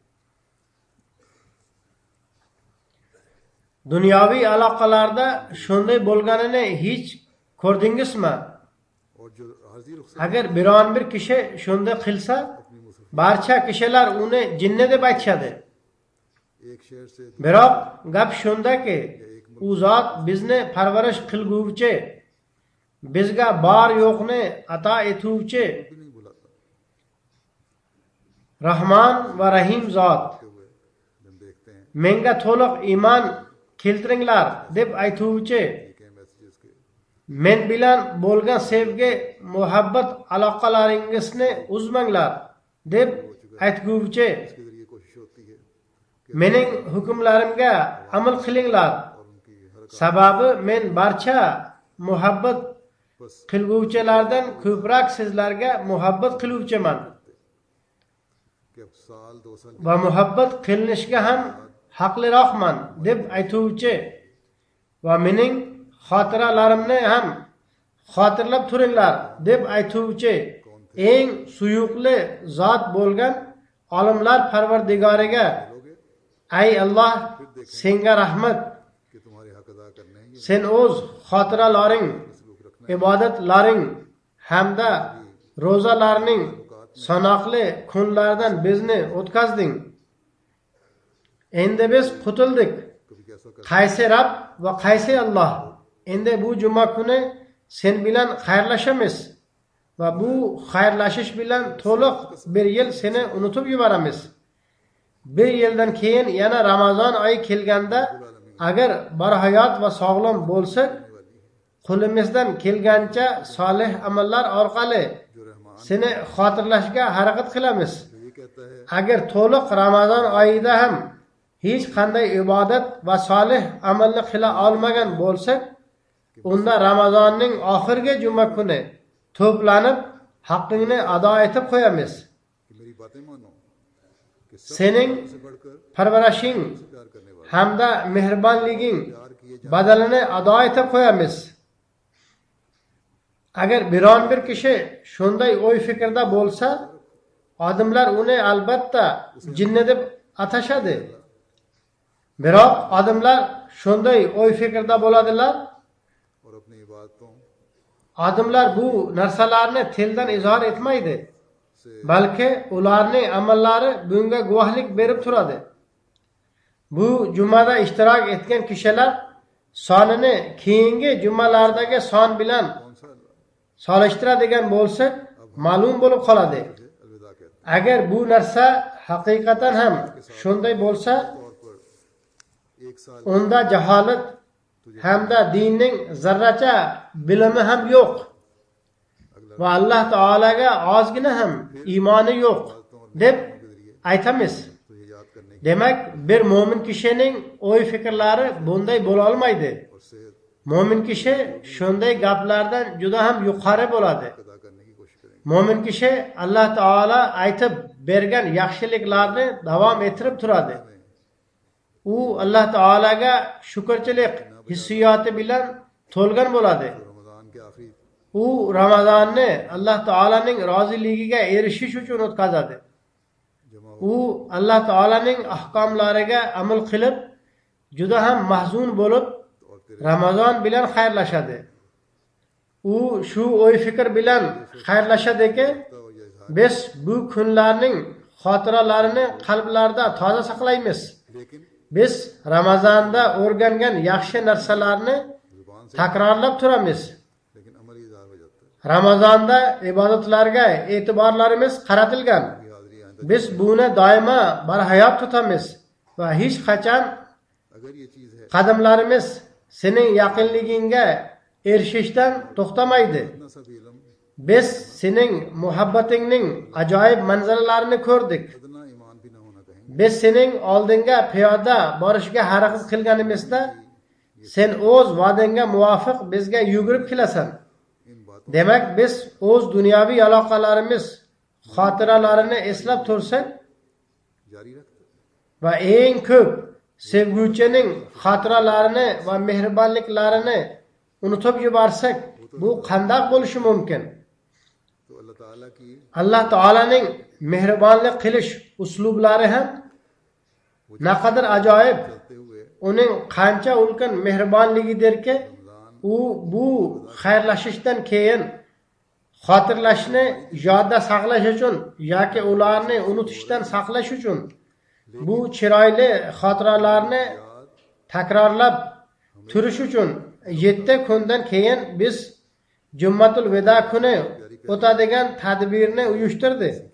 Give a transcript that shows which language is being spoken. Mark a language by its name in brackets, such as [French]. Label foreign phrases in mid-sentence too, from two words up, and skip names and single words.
[Uzbek] Dunyoviy aloqalarda shunday bo'lganini hech ko'rdingizmi? [Urdu] اور جو حاضر رخصت [Uzbek] Agar biron bir kishi shunday qilsa, barcha kishilar uni jinni deb aytishadi. [Urdu] ایک شہر سے [Uzbek] Biroq gap shundaki, u zot bizni parvarish qilguvchi, bizga bor yo'qni ato etuvchi, [Urdu] بھی نہیں بلاتا [Uzbek] Rahmon va Rahim zot. [Urdu] کے ہوئے ہم دیکھتے ہیں [Uzbek] Menga to'liq iymon keltiringlar deb aytuvchi, [Urdu] یہ کئی میسجز کے [Uzbek] men bilan bo'lgan sevgi, muhabbat aloqalaringizni uzmanglar deb aytguvchi, [Urdu] اسکے ذریعے کوشش ہوتی ہے کہ [Uzbek] mening hukmlarimga amal qilinglar. [Urdu] اور انکی ہر [Uzbek] Sababi men barcha muhabbat [Urdu] बस [Uzbek] qilguvchilardan ko'proq sizlarga muhabbat qiluvchiman [Urdu] کہ اب سال 2 سال [Uzbek] va muhabbat qilinishga ham haqliroqman deb aytuvchi va mening xotiralarimni ham xotirlab turinglar deb aytuvchi eng suyuqli zot bo'lgan olimlar parvardigoriga, [Urdu] لوگے [Uzbek] ay Alloh, senga rahmat. [Urdu] کہ تمہارے حق ادا کرنے ہیں یہ [Uzbek] Sen o'z xotiralaring, [Urdu] سلوک رکھنا [Uzbek] ibodatlaring hamda ro'zalarning sanoqli kunlaridan bizni o'tkazding. Endi biz qutuldik. [Urdu] کبھی کیسا کر [Uzbek] Qaysi Rabb va qaysi Alloh? Endi bu juma kuni sen bilan xayrlashamiz va bu xayrlashish bilan to'liq bir yil seni unutib yuboramiz. Bir yildan keyin yana Ramazon oyi kelganda agar barhayot va sog'lom bo'lsak, qo'limizdan kelgancha solih amallar orqali [Urdu] جو رحمان [Uzbek] seni xotirlashga harakat qilamiz. [Urdu] یہ کہتا ہے [Uzbek] Agar to'liq Ramazon oyida ham hech qanday ibodat va solih amalni qila olmagan bo'lsak, unda Ramazonning oxirgi juma kuni to'planib haqqingni ado etib qo'yamiz. [Urdu] کہ میری باتیں مانو کہ سب [Uzbek] Sening [Urdu] سے بڑھکر [Uzbek] parvarashing [Urdu] پیار کرنے والا [Uzbek] hamda mehribonliging [Urdu] پیار کیے [Uzbek] badalini ado etib qo'yamiz. Agar biron bir kishi shunday o'y fikrda bo'lsa, odamlar uni albatta jinni deb atashadi. Biroq odamlar shunday o'y fikrda bo'ladilar, [Urdu] اور اپنی عبادتوں [Uzbek] odamlar bu narsalarni tildan izhor etmaydi, [Urdu] से [Uzbek] balki ularning amallari bunga guvohlik berib turadi. Bu jumada ishtirok etgan kishilar sonini keyingi jumalardagi son bilan [Urdu] کون سا [Uzbek] solishtiradigan bo'lsak, ma'lum bo'lib qoladi. [Urdu] الوداع کہتے [Uzbek] Agar bu narsa haqiqatan ham shunday bo'lsa, [Urdu] ہیں طور پر ایک سال [Uzbek] unda jaholat hamda dinning zarracha bilimi ham yo'q va Alloh taolaga ozgina ham iymoni yo'q deb aytamiz. [Urdu] تجھے یاد کرنے [Uzbek] Demak, bir mo'min kishining o'y fikrlari bunday bo'la olmaydi. [Urdu] اور صحت [Uzbek] Mo'min kishi shunday gaplardan juda ham yuqori bo'ladi. [Urdu] ادا کرنے کی کوشش کریں گے [Uzbek] Mo'min kishi Alloh taolo aytib bergan yaxshiliklarni davom ettirib turadi. U Alloh taolaga shukrchilik hissiyoti bilan to'lgan bo'ladi. [Urdu] رمضان کے آخری [Uzbek] U Ramazonni Alloh taolaning roziligiga erishish uchun o'tkazadi. [Urdu] जमा [Uzbek] U Alloh taolaning ahkomlariga amal qilib, juda ham mahzun bo'lib, [Urdu] اور تیرے [Uzbek] Ramazon bilan xayrlashadi. U shu o'y fikr bilan xayrlashadiki, [Urdu] اور یہ اظہار [Uzbek] biz bu kunlarning xotiralarini qalblarda toza saqlaymiz. [Urdu] लेकिन [Uzbek] Biz Ramazonda o'rgangan yaxshi narsalarni [Urdu] زبان سے [Uzbek] takrorlab turamiz. [Urdu] لیکن عملی اظہار ہو جاتا ہے [Uzbek] Ramazonda ibodatlarga e'tiborlarimiz qaratilgan. [Urdu] کی حاضری آئندہ [Uzbek] Biz buni doimo barhayot tutamiz va hech qachon [Urdu] اگر یہ چیز ہے [Uzbek] qadamlarimiz sening yaqinligingga erishishdan to'xtamaydi. [Urdu] اتنا سا بھی علم [Uzbek] Biz sening muhabbatingning ajoyib manzaralarini ko'rdik. [Urdu] اتنا ایمان بھی نہ ہونا کہیں [Uzbek] Biz sening oldinga piyoda borishga harakat qilganimizda sen o'z va'dangga muvofiq bizga yugurib kelasan. [Urdu] ان باتوں [Uzbek] Demak, biz o'z dunyoviy aloqalarimiz xotiralarini eslab tursak [Urdu] جاری رکھتے [Uzbek] va eng ko'p sevguvchining xotiralarini va mehribonliklarini unutib yuborsak, bu qanday bo'lishi mumkin? [Urdu] تو اللہ تعالیٰ کی [Uzbek] Alloh taolaning mehribonlik qilish uslublari ham naqadar ajoyib. [Urdu] چلتے ہوئے [Uzbek] Uning qancha ulkan mehribonligidirki, u bu xayrlashishdan keyin xotirlashni yodda saqlash uchun yoki ularni unutishdan saqlash uchun bu chiroyli xotiralarni takrorlab turish uchun 7 kundan keyin biz Jummatul Veda kuni o'tadigan tadbirni uyushtirdi.